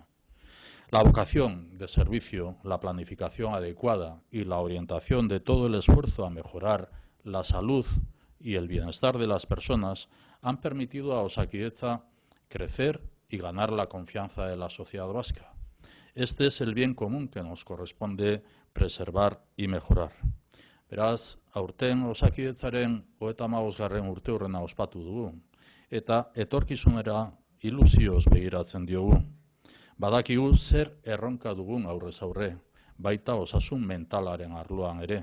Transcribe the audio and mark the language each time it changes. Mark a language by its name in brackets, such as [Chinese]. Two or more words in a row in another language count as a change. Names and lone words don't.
[Spanish] La vocación de servicio, la planificación adecuada y la orientación de todo el esfuerzo a mejorar la salud y el bienestar de las personas han permitido a Osakidetza crecer y ganar la confianza de la sociedad vasca. Este es el bien común que nos corresponde preservar y mejorar. [Basque] Beraz, aurten Osakidetzaren 35. urteurrena ospatu dugu, eta etorkizunera ilusioz begiratzen diogu. Badakigu zer erronka dugun aurrez aurre, baita osasun mentalaren arloan ere.